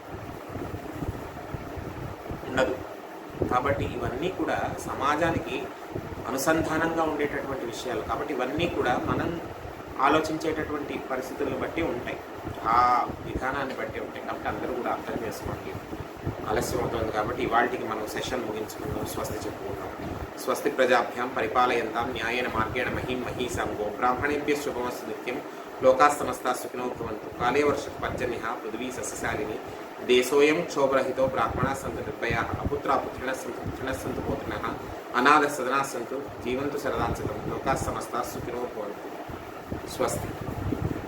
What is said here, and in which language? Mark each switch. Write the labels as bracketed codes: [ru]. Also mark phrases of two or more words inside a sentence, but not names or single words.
[te] కాబట్టి ఇవన్నీ కూడా సమాజానికి అనుసంధానంగా ఉండేటటువంటి విషయాలు. కాబట్టి ఇవన్నీ కూడా మనం ఆలోచించేటటువంటి పరిస్థితులను బట్టి ఉంటాయి, ఆ విధానాన్ని బట్టి ఉంటాయి. కాబట్టి అందరూ కూడా అర్థం చేసుకోండి. ఆలస్యం అవుతుంది కాబట్టి ఇవాళకి మనం సెషన్ ముగించుకుందాం, స్వస్తి చెప్పుకుందాం. [sa] స్వస్తి ప్రజాభ్యాం పరిపాలయంతాం న్యాయేన మార్గేణ మహీం మహీసాం గో బ్రాహ్మణేభ్యః శుభమస్తు నిత్యం. లోకాः సమస్తాः సుఖినో భవంతు. కాలే వర్షతు పర్జన్యః పృథివీ సస్యశాలిని. దేశోయం క్షోభరహితో బ్రాహ్మణాः సంతు నిర్భయాः. అపుత్రాः పుత్రిణः సంతు పుత్రిణः సంతు పౌత్రిణः. అనాథः సదనాः సంతు జీవంతు శరదాం శతం. లోకాः సమస్తాः సుఖినో భవంతు. స్వస్తి.